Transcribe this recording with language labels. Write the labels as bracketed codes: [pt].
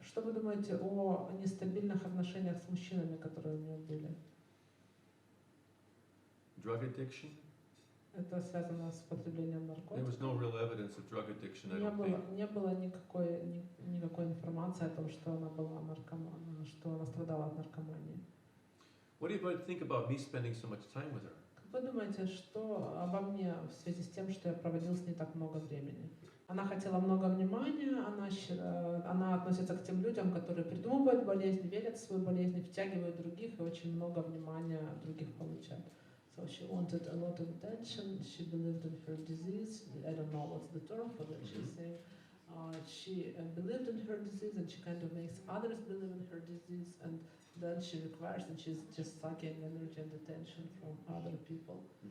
[ru] Что вы думаете о нестабильных отношениях с мужчинами, которые у нее были? [en] Drug addiction? [ru] Это связано с потреблением [en] There was [ru] наркотиков. [en] no real evidence of drug addiction, I don't think. [ru] Не было никакой информации о том, что она была наркоманом, что она страдала от наркомании. [en] What do you think about me spending so much time with her? [ru] Как вы думаете, что обо мне в связи с тем, что я проводил с ней так много времени? Она хотела много внимания, она относится к тем людям, которые придумывают болезнь, верят в свою болезнь, втягивают других и очень много внимания других получают. [en] So she wanted a lot of attention, she believed in her disease, I don't know what's the term for that, she's saying. She believed in her disease and she kind of makes others believe in her disease, and then she requires and she's just sucking energy and attention from other people.